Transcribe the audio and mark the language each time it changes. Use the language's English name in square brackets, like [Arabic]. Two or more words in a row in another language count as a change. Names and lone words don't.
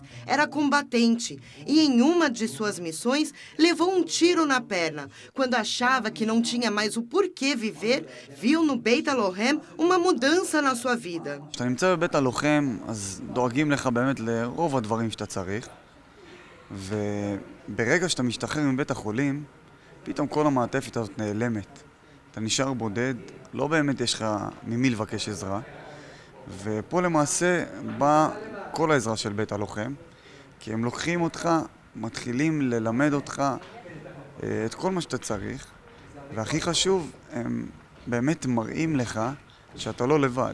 [Portuguese] Era combatente e em uma de suas missões levou um tiro na perna. Quando achava que não tinha mais o porquê viver, viu no Beit Alohem uma mudança na sua vida. [Hebrew] כשאתה נמצא בבית הלוחם, אז דואגים לך באמת לרוב הדברים שאתה צריך. וברגע שאתה משתחרר מבית החולים, פתאום כל המעטפת הזאת נעלמת. אתה נשאר בודד, לא באמת יש לך ממי לבקש עזרה. ופה למעשה בא כל העזרה של בית הלוחם, כי הם לוקחים אותך, מתחילים ללמד אותך את כל מה שאתה צריך, והכי חשוב, הם באמת מראים לך שאתה לא לבד.